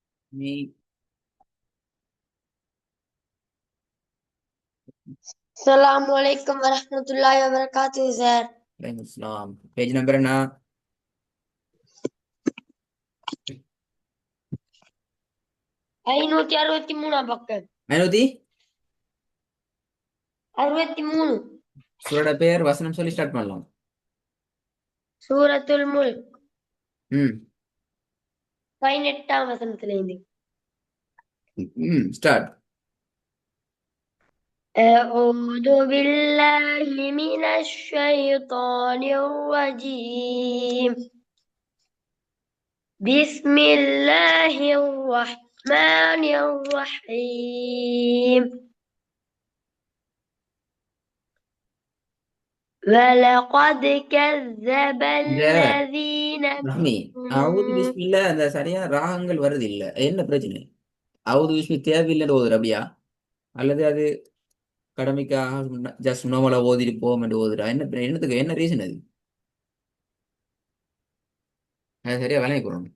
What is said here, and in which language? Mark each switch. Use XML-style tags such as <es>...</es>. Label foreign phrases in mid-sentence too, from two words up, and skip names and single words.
<ar>Me. السلام عليكم ورحمة الله وبركاته, Zar.</ar> <en>Islam. Page number என்ன?</en> <ta>563 பக்கம். ஐநூத்தி 63. சூரோட பேர் வசனம் சொல்லி ஸ்டார்ட் பண்ணலாம். சூரத்துல் முல்க். ம் 18ஆம் வசனத்திலிருந்து. ஸ்டார்ட்.</ta> <ar>أعوذ بالله من الشيطان الرجيم. بسم الله الرحمن الرحيم. ولقد كذب</ar> <ta>இந்த</ta> <ar>الذين ரஹ்மி அவுது من</ar> <ta>பிஸ்மில்ல அந்த சரியா ராகங்கள் வருது இல்ல, என்ன பிரச்சனை? அவுது பிஸ்மி தேவையில்லைன்னு ஓதுற அப்படியா, அல்லது அது கடமைக்காக</ta> <en>just normal</en> <ta>ஓதிட்டு போவோம் என்று ஓதுறா? என்னத்துக்கு, என்ன ரீசன் அது? அது சரியா விளங்கி கொடுக்கணும்.</ta>